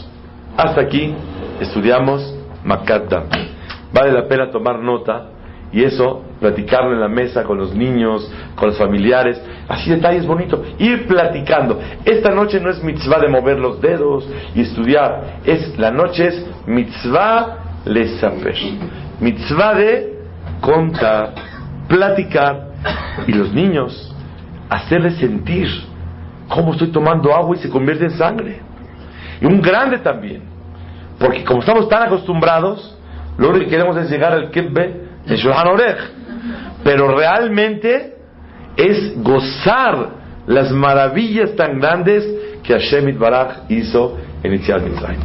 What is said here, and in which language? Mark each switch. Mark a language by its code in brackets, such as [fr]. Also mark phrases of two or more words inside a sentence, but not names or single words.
[es] Hasta aquí estudiamos [he] מכת דם. [es] Vale la pena tomar nota y eso, platicarlo en la mesa con los niños, con los familiares, así detalles bonitos, ir platicando. Esta noche no es mitzvah de mover los dedos y estudiar, la noche es [he] מצוה לספר, [es] mitzvah de contar, platicar, y los niños hacerles sentir cómo estoy tomando agua y se convierte en sangre. Y un grande también, porque como estamos tan acostumbrados, lo único que queremos es llegar al kibbeh de Shulchan Aruch, pero realmente es gozar las maravillas tan grandes que [he] השם יתברך [es] hizo en [he] יציאת מצרים.